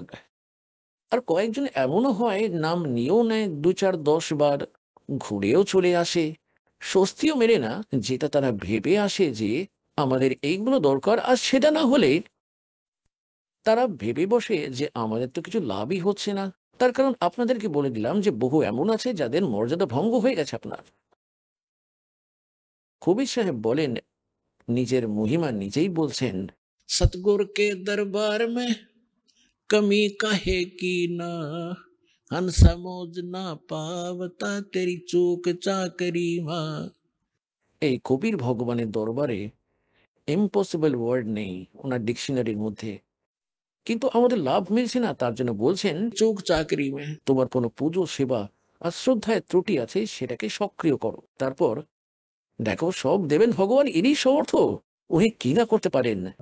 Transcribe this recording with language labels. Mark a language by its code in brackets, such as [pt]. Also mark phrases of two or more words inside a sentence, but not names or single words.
[bn] আর কয়েকজন এমনও হয় নাম নিয়েও নেয় 2, 4, 10 বার, ঘুরেও চলে আসে, স্বস্তিও মেরে না, যেটা তারা ভেবে আসে যে আমাদের এইগুলো দরকার, আর সেটা না হলে তারা ভেবে বসে যে আমাদের তো কিছু লাভই হচ্ছে না। তার কারণ আপনাদেরকে বলে দিলাম যে বহু এমন আছে যাদের মর্যাদা ভঙ্গ হয়ে গেছে আপনার। কবির সাহেব বলেন, নিজের মহিমা নিজেই বলছেন, [hi] सतगुर के दरबार में कमी काहे की ना, हन समझ ना पावता तेरी चूक चाकरी माँ। [bn] এই কবির ভগবানের দরবারে [en] impossible word [bn] নেই ওনার ডিকশনারির মধ্যে, কিন্তু আমাদের লাভ মিলছে না, তার জন্য বলছেন [hi] चूक चाकरी में [bn] তোমার কোনো পুজো সেবা আর শ্রদ্ধায় ত্রুটি আছে সেটাকে সক্রিয় করো, তারপর দেখো সব দেবেন ভগবান, ইনি সমর্থ, উনি কি না করতে পারেন।